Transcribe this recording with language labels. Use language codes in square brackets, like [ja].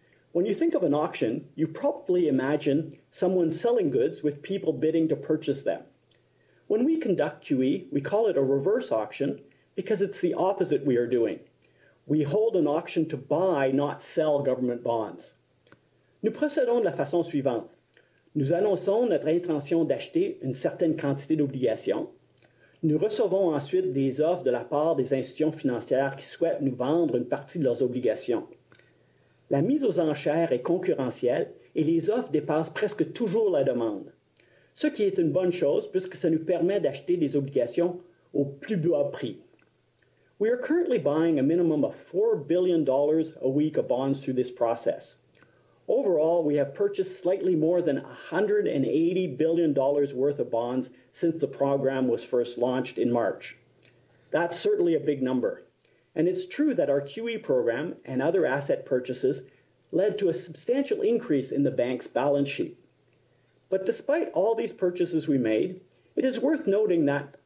[en] When you think of an auction, you probably imagine someone selling goods with people bidding to purchase them. When we conduct QE, we call it a reverse auction because it's the opposite we are doing. We hold an auction to buy, not sell government bonds. [fr] Nous procédons de la façon suivante. Nous annonçons notre intention d'acheter une certaine quantité d'obligations. Nous recevons ensuite des offres de la part des institutions financières qui souhaitent nous vendre une partie de leurs obligations. La mise aux enchères est concurrentielle et les offres dépassent presque toujours la demande, ce qui est une bonne chose puisque ça nous permet d'acheter des obligations au plus bas prix. [en] We are currently buying a minimum of $4 billion a week of bonds through this process. Overall, we have purchased slightly more than $180 billion worth of bonds since the program was first launched in March. That's certainly a big number. And it's true that our QE program and other asset purchases led to a substantial increase in the bank's balance sheet. But despite all these purchases we made, it is worth noting that